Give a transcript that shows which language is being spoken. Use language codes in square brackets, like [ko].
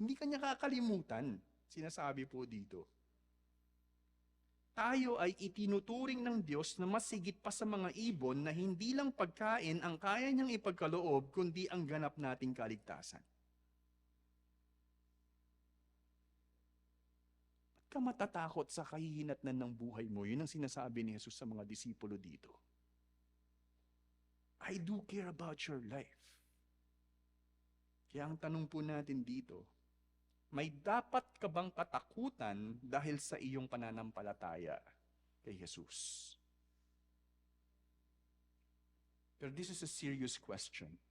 [tl] Hindi ka niya kakalimutan. Sinasabi po dito. Tayo ay itinuturing ng Diyos na mas higit pa sa mga ibon na hindi lang pagkain ang kaya niyang ipagkaloob, kundi ang ganap nating kaligtasan. Ba't ka matatakot sa kahihinatnan ng buhay mo? Yun ang sinasabi ni Jesus sa mga disipulo dito. [en] I do care about your life. Kaya ang tanong po natin dito, may dapat ka bang katakutan dahil sa iyong pananampalataya kay Jesus? [tl] Pero [en] this is a serious question.